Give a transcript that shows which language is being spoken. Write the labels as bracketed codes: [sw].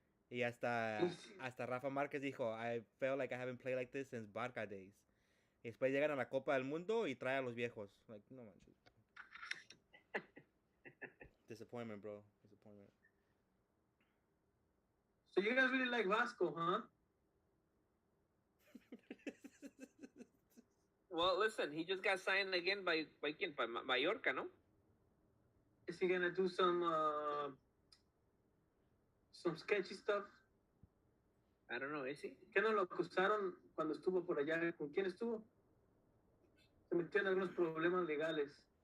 [es] Y hasta [en] Rafa Márquez [es] dijo, [en] I felt like I haven't played like this since Barca days. [es] Y después llegan a la Copa del Mundo y trae a los viejos. [en] Like, [es] no manches. [en] Disappointment, bro. Disappointment. So you guys really like Vasco, huh? Well, listen, he just got signed again by Mallorca, no? Is he gonna do some sketchy stuff? I don't know, is he? [es] ¿Qué no lo acusaron cuando estuvo por allá? ¿Con quién estuvo? Se metió en algunos problemas legales.